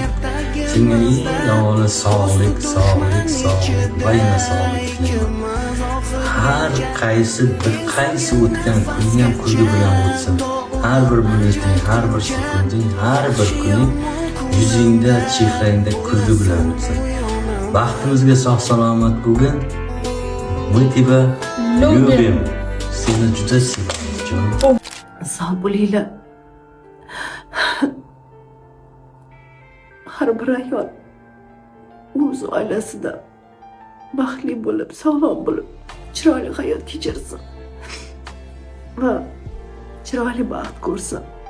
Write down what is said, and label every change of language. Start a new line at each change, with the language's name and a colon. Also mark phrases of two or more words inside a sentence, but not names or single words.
Uzbek: Senga eng avvalo sog'lik, bayna sog'lik tilayman. Har qaysi o'tgan kuning ham kulgi bilan o'tsin. Har bir minuting, har bir sekunding, har bir kuning yuzingda, chehrangda kulgi bilan o'tsin. Baxtimizga sog' salomat bo'lgin.
Russian: Мы тебя любим.
Uzbek: Seni juda sevamiz jonim. Sog' bo'linglar. Har bir ayol o'z oilasida baxtli bo'lib, sog'lom bo'lib, chiroyli hayot kechirsin va chiroyli baxt ko'rsin.